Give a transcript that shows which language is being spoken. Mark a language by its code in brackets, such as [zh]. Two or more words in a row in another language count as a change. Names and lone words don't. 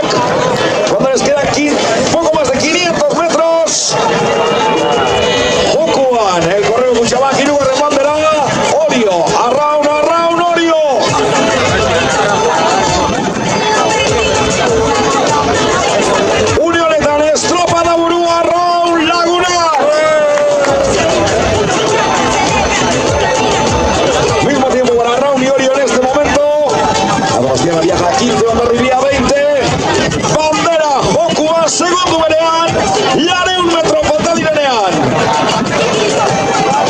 [es] Cuando les quedan poco más de 500 metros. [eu] Jokuan, El Correo Kutxabank, hirugarren bandera. Orio, Arraun, Orio. Une honetan estropa da buru Arraun Lagunak. [es] Mismo tiempo para Arraun y Orio en este momento. La Donostiarra viaja a 15, Hondarribia 20. [eu] Bandera, Jokuan, segundo berean. Lareun metro falta direnean.